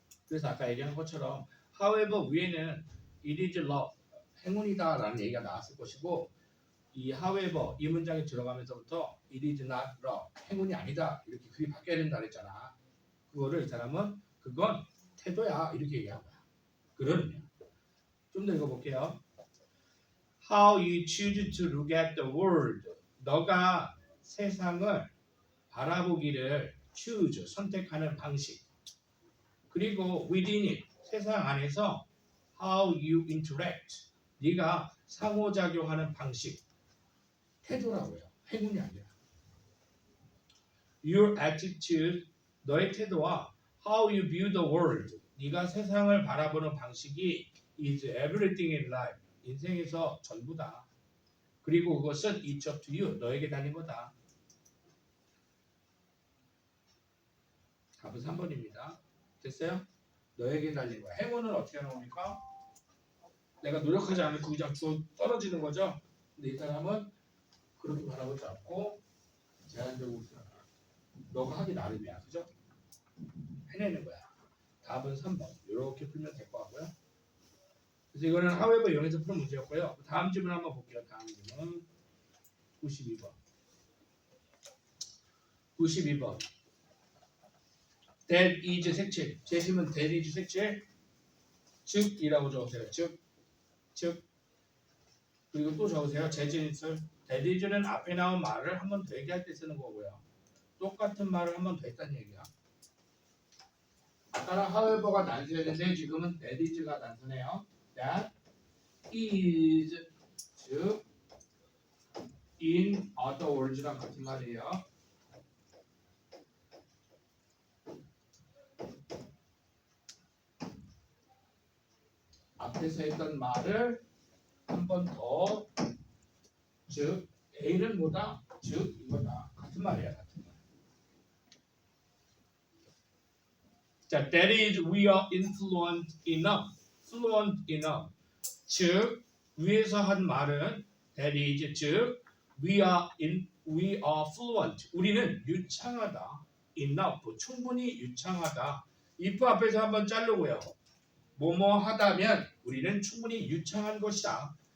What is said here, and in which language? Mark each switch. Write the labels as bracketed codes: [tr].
[ko] 그래서 아까 얘기한 것처럼 however 위에는 [en] it is luck [ko] 행운이다라는 얘기가 나왔을 것이고 이 however 이 문장에 들어가면서부터 [en] it is not luck [ko] 행운이 아니다 이렇게 글이 바뀌어야 된다 그랬잖아. 그거를 이 사람은 그건 태도야 이렇게 얘기한 거야. 그런 의미야. 좀 더 읽어볼게요. [en] How you choose to look at the world. [ko] 너가 세상을 바라보기를 choose 선택하는 방식. 그리고 within it 세상 안에서 [en] how you interact [ko] 네가 상호작용하는 방식. 태도라고요. 행운이 아니라. [en] Your attitude [ko] 너의 태도와 [en] how you view the world [ko] 네가 세상을 바라보는 방식이 [en] is everything in life [ko] 인생에서 전부다. 그리고 그것은 [en] it's up to you [ko] 너에게 달린 거다. 답은 3번입니다. 됐어요? 너에게 달린 거야. 행운은 어떻게 하는 겁니까? 내가 노력하지 않으면 그냥 떨어지는 거죠. 근데 이 사람은 그렇게 바라보지 않고 제한적으로 생각해. 너가 하기 나름이야. 그죠? 해내는 거야. 답은 3번. 이렇게 풀면 될 것 같고요. 그래서 이거는 however 이용해서 푸는 문제였고요. 다음 질문 한번 볼게요. 다음 질문 92번. 92번. That is 색칠. 제시문 that is 색칠. 즉이라고 적으세요. 즉. 그리고 또 적으세요. 재진술. that is는 앞에 나온 말을 한 번 더 얘기할 때 쓰는 거고요. 똑같은 말을 한 번 더 했다는 얘기야. 아까는 however가 단수였는데 지금은 that is가 단수네요. That is 즉 in other words랑 같은 말이에요. 앞에서 했던 말을 한 번 더 즉 A는 뭐다? 즉 이거다. 같은 말이야. 같은 말. 자, [en] that is we are influent enough. fluent enough. [ko] 즉 위에서 한 말은 that is 즉 [en] we are fluent. [ko] 우리는 유창하다. enough. 충분히 유창하다. if 앞에서 한번 자르고요. 뭐뭐 하다면 우리는 충분히 유창한 것이다.